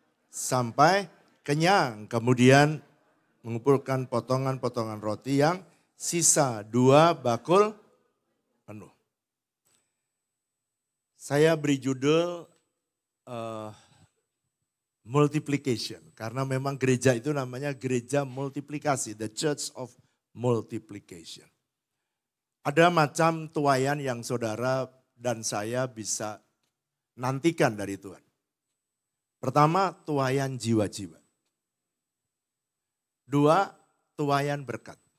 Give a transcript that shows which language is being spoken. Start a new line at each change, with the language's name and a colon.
Indonesian: Sampai kenyang. Kemudian mengumpulkan potongan-potongan roti yang sisa 2 bakul penuh. Saya beri judul multiplication. Karena memang gereja itu namanya gereja multiplikasi.
English: The Church of Multiplication.
Indonesian: Ada macam tuaian yang saudara dan saya bisa nantikan dari Tuhan. Pertama, tuaian jiwa-jiwa. 2, tuaian berkat.